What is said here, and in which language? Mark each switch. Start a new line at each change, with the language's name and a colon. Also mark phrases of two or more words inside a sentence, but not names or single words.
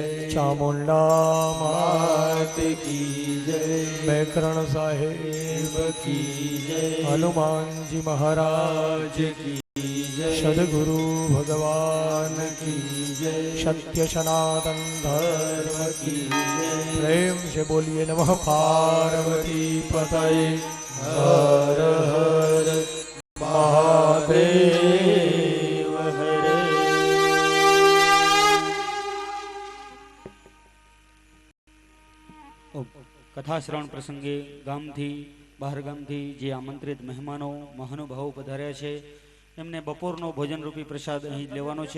Hindi: चामुंडा मात की जय मेकरण साहेब की जय हनुमानजी महाराज की जय सदगुरु भगवान की जय सत्य सनातन धर्म की जय प्रेम से बोलिए नमः पार्वती पतये हर हर महादेव हरे।
Gujarati: કથા શ્રવણ પ્રસંગે ગામથી બહાર ગામથી જે આમંત્રિત મહેમાનો મહાનુભાવો પધાર્યા છે એમને બપોરનો ભોજનરૂપી પ્રસાદ અહીં લેવાનો છે.